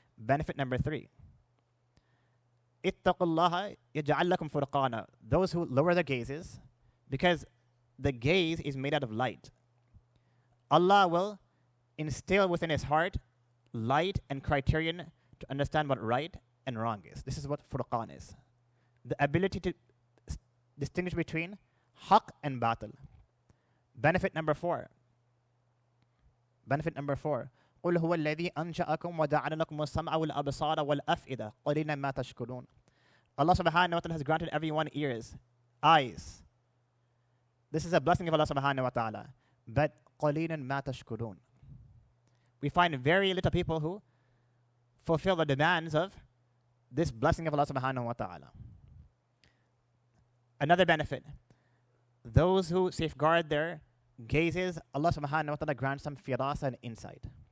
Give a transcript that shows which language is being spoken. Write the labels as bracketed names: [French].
[English] Benefit number 3, [Arabic] اتَّقُوا اللَّهَ يَجْعَلْ لَكُمْ فُرْقَانًا. [English] Those who lower their gazes, because the gaze is made out of light. Allah will instill within his heart light and criterion to understand what right and wrong is. This is what furqan is. The ability to distinguish between haqq and batil. Benefit number 4. Benefit number 4. [Arabic] قُلْ هُوَ الَّذِي أَنْشَأَكُمْ وَجَعَلَ لَكُمُ السَّمْعَ وَالْأَبْصَارَ وَالْأَفْئِدَةَ قَلِيلًا مَا تَشْكُرُونَ. [English] Allah subhanahu wa ta'ala has granted everyone ears, eyes. This is a blessing of Allah subhanahu wa ta'ala. [Arabic] But قَلِيلًا مَا تَشْكُرُونَ. [English] We find very little people who fulfill the demands of this blessing of Allah subhanahu wa ta'ala. Another benefit. Those who safeguard their gazes, Allah subhanahu wa ta'ala grants them firasa and insight.